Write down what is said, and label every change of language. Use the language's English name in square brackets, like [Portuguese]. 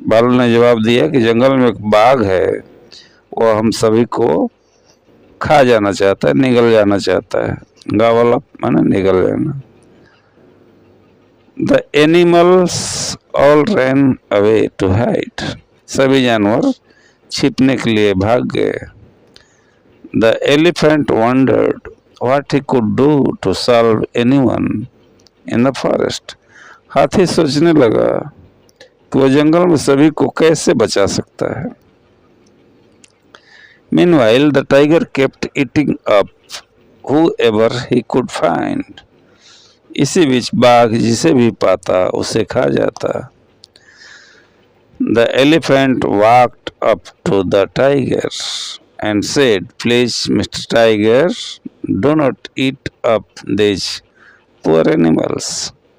[Hindi] भालू ने जवाब दिया कि जंगल में एक बाघ है, वो हम सभी को खा जाना चाहता है, निगल जाना चाहता है। गॉबल अप माना निगल जाना। [English] The animals all ran away to hide। [Hindi] सभी जानवर छिपने के लिए भाग गए। [English] The elephant wondered what he could do to solve anyone in the forest। [Hindi] हाथी सोचने लगा कि वो जंगल में सभी को कैसे बचा सकता है। [English] Meanwhile, the tiger kept eating up whoever he could find। [Hindi] इसी बीच बाघ जिसे भी पाता उसे खा जाता। [English] The elephant walked up to the tiger and said, please Mr. Tiger, do not eat up these poor animals।